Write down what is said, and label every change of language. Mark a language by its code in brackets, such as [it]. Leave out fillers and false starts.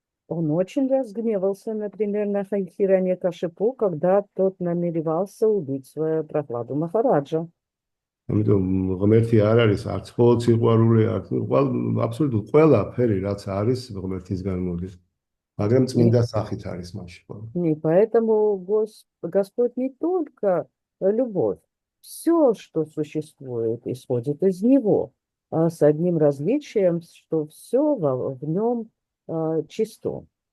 [ru] Он очень разгневался, например, на Хираньякашипу, когда тот намеревался убить свою Прахладу Махараджа. [ka] ამიტომ ღმერთი არ არის არც მხოლოდ სიყვარული, არც აბსოლუტურად ყველაფერი, რაც არის ღმერთისგან მოდის. მაგრამ წმინდა სახით არის მასში ყველა. [ru] И поэтому Господь не только любовь. Все, что существует, исходит из Него, с одним различием, что все в нем чисто.